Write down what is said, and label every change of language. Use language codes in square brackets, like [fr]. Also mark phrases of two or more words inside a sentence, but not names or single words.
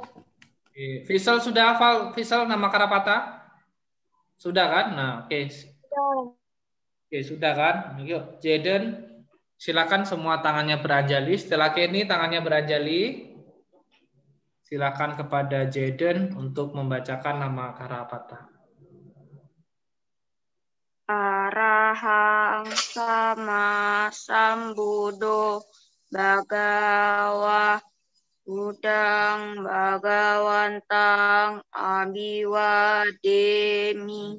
[id] Fisel sudah hafal? Fisel nama Karapata? Sudah kan? Nah, oke. Oke, sudah kan? Yuk, Jaden, silakan semua tangannya beranjali. Setelah Kenny tangannya beranjali. Silakan kepada Jaden untuk membacakan nama Karapata. [pi] Arahang sama sambudo bagawa udang bagawantang abiwademi.